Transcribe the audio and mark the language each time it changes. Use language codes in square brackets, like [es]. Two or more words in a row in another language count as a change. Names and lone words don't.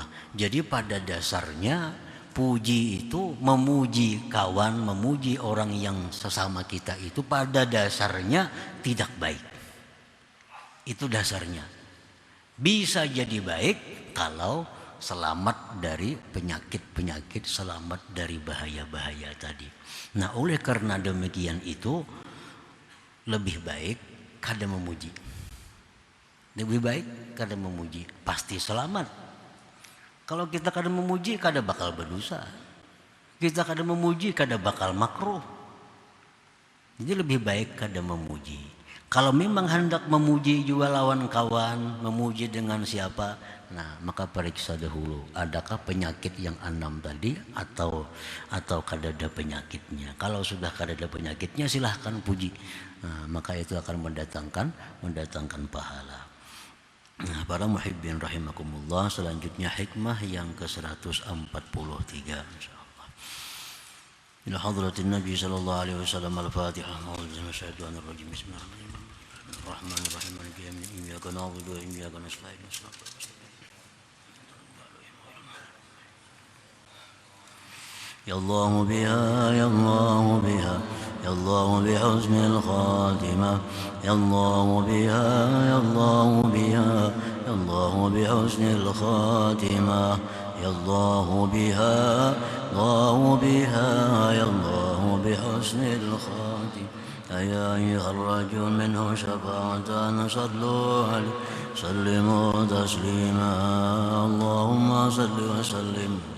[id] Jadi pada dasarnya puji itu memuji kawan, memuji orang yang sesama kita itu pada dasarnya tidak baik. Itu dasarnya. Bisa jadi baik kalau selamat dari penyakit-penyakit, selamat dari bahaya-bahaya tadi. Nah, oleh karena demikian itu lebih baik kada memuji. Lebih baik kada memuji, pasti selamat. Kalau kita kada memuji, kada bakal berdosa. Kita kada memuji, kada bakal makruh. Jadi lebih baik kada memuji. Kalau memang hendak memuji juga lawan kawan, memuji dengan siapa, nah maka periksa dahulu adakah penyakit yang 6 tadi atau kada ada penyakitnya. Kalau sudah kada ada penyakitnya silahkan puji. Nah, maka itu akan mendatangkan pahala. Nah, para [ar] محبين رحمكم الله, [id] selanjutnya hikmah yang ke-143 insyaallah. [ar] إلى حضرة النبي صلى الله عليه وسلم الفاتحة. أعوذ بالله من الشيطان الرجيم. بسم الله الرحمن الرحيم. مالك يوم الدين. إياك نعبد وإياك نستعين. يا الله بها، يا الله بها، يا الله بحسن الخاتمة. يا الله بها، يا الله بها، يا الله بحسن الخاتمة. يا الله بها، الله بها، يا الله بحسن الخاتمة. يا أيها الرجل منه شفاعة صلوا عليه سلموا تسليما اللهم صل وسلم.